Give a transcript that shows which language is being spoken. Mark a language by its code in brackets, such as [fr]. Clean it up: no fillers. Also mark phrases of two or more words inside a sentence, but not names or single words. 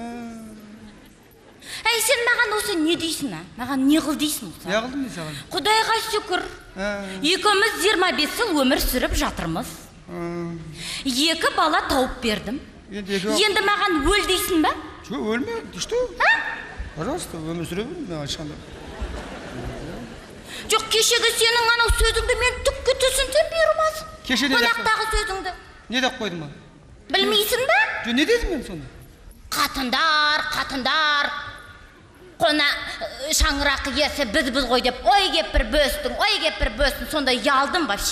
[kk] Әй, сен маған осы не дейсің, а? Маған не қыл дейсің? Не қылдым мен саған? Құдайға шүкір. Екеуміз 25 жыл өмір сүріп жатырмыз. 2 бала тауып бердім. Енді маған өл дейсің ба? Жоқ, өлме. [ru] Ты что? Пожалуйста, [kk] өмір сүре бер, мен айтқанда. Жоқ, кешегі сенің анау сөзіңді мен түкке түсінсем бермас. Кеше не деп қойдың? Қонақтағы сөзіңді. Не деп қойдың ба? Білмейсің ба? Жоқ, не дедім мен сонда? Қатындар. Қона шаңырақ иесі біз ғой деп, ой кеп бір бөстің, сонда ялдым вообще.